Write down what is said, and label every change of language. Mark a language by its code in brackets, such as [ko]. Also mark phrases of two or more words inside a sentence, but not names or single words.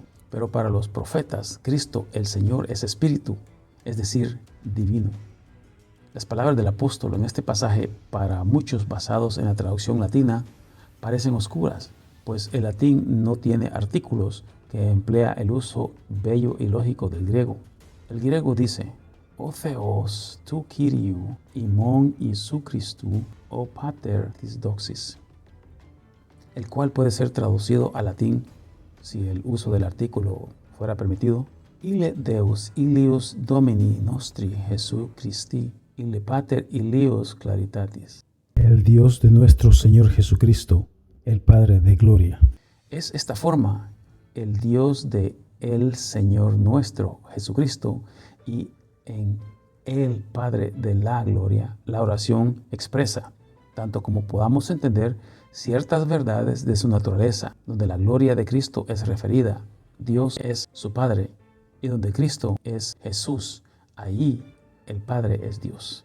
[es] Pero para los profetas, Cristo, el Señor, es Espíritu, es decir, divino. Las palabras del apóstol en este pasaje, para muchos basados en la traducción latina, parecen oscuras, pues el latín no tiene artículos que emplea el uso bello y lógico del griego. El griego dice: [el] Ὁ Θεὸς τοῦ Κυρίου ἡμῶν Ἰησοῦ Χριστοῦ, ὁ Πατὴρ τῆς δόξης, [es] el cual puede ser traducido al latín, si el uso del artículo fuera permitido: [la] Ille Deus ilius Domini nostri Jesu Christi, ille Pater ilius claritatis. [es] El Dios de nuestro Señor Jesucristo, el Padre de gloria. Es esta forma, el Dios de el Señor nuestro Jesucristo, y en el Padre de la gloria, la oración expresa, tanto como podamos entender, ciertas verdades de su naturaleza, donde la gloria de Cristo es referida, Dios es su Padre, y donde Cristo es Jesús, allí el Padre es Dios.